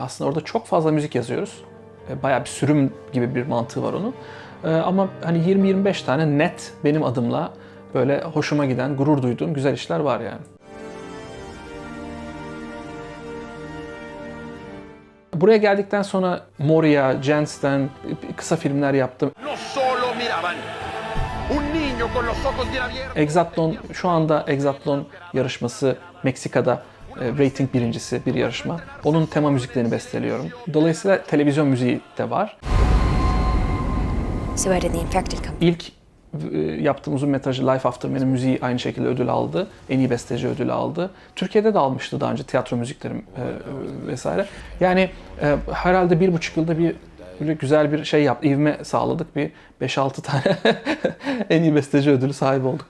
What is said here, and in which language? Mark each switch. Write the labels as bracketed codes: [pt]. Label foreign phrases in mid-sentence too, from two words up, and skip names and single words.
[tr] Aslında orada çok fazla müzik yazıyoruz. Bayağı bir sürüm gibi bir mantığı var onun. Ama hani 20-25 tane net benim adımla böyle hoşuma giden, gurur duyduğum güzel işler var yani. Buraya geldikten sonra Moria, Jens'ten kısa filmler yaptım. [es] No solo miraban. Un niño con los ojos bien abiertos. [tr] Exatlon, şu anda Exatlon yarışması Meksika'da rating birincisi bir yarışma. Onun tema müziklerini besteliyorum. Dolayısıyla televizyon müziği de var. [en] So where did the infected come? [tr] İlk yaptığım uzun metrajı Life After Man'in müziği aynı şekilde ödül aldı. En iyi besteci ödülü aldı. Türkiye'de de almıştı daha önce tiyatro müziklerim vesaire. Yani herhalde 1,5 yılda bir böyle güzel bir şey yaptı. İvme sağladık. Bir 5-6 tane en iyi besteci ödülü sahibi olduk.